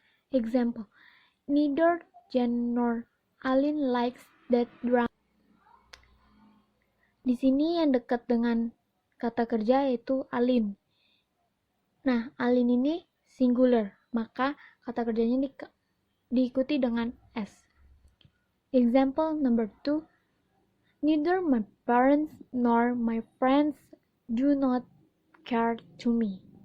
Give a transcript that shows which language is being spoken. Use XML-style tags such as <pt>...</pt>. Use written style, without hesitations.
<en>Example, neither Jen nor Alin likes that drama.</en> <id>Di sini yang dekat dengan kata kerja yaitu Alin. Nah, Alin ini singular, maka kata kerjanya diikuti dengan s.</id> <en>Example number 2, neither my parents nor my friends do not care to me.</en>